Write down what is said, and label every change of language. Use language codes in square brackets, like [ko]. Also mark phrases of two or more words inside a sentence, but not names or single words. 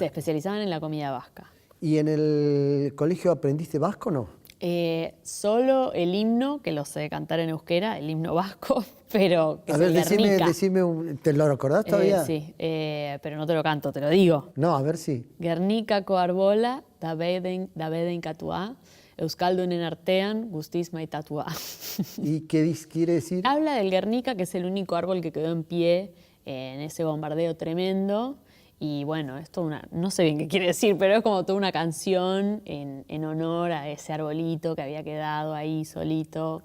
[es] especializaban en la comida vasca. ¿Y en el colegio aprendiste vasco o no? Solo el himno, que lo sé cantar en euskera, el himno vasco, pero que A es ver, el Guernica. decime, ¿te lo recordás todavía? Sí, pero no te lo canto, te lo digo. No, a ver si. [eu] Gernikako arbola, da beden katua, euskaldunen artean, guztiz maitatua. [es] ¿Y qué quiere decir? Habla del Guernica, que es el único árbol que quedó en pie en ese bombardeo tremendo. Y bueno, esto no sé bien qué quiere decir, pero es como toda una canción en honor a ese arbolito que había quedado ahí solito.